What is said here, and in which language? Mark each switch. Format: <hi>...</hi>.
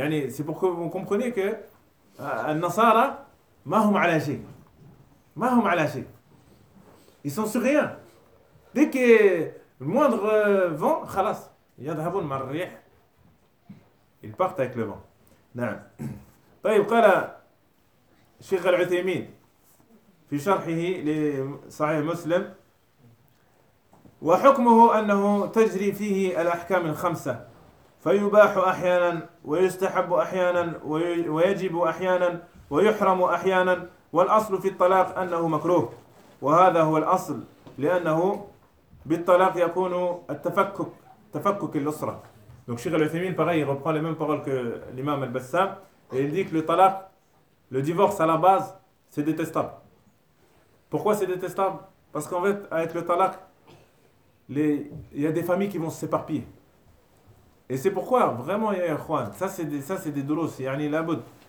<fr>C'est pour que vous compreniez que, al-Nasara,</fr> <ar>ma hum alashi.</ar> <fr>Ils sont sur rien. Dès que le moindre vent, khalas, ils partent avec le vent. Non.</fr> <ar>طيب قال الشيخ العثيمين في شرحه لصحيح مسلم وحكمه انه تجري فيه الاحكام الخمسه فيباح احيانا ويستحب احيانا ويجب احيانا ويحرم احيانا والاصل في الطلاق انه مكروه وهذا هو الاصل لانه بالطلاق يكون التفكك تفكك الاسره.</ar> <fr>Donc Cheikh Al-Uthaymeen, pareil, il reprend les mêmes paroles que l'imam Al-Bassam, et il dit que le talaq, le divorce à la base, c'est détestable. Pourquoi c'est détestable ? Parce qu'en fait, avec le talak, il y a des familles qui vont s'éparpiller. Et c'est pourquoi, vraiment, il y a un Khouan. Ça, c'est des doulos. C'est Yani Laboud.</fr>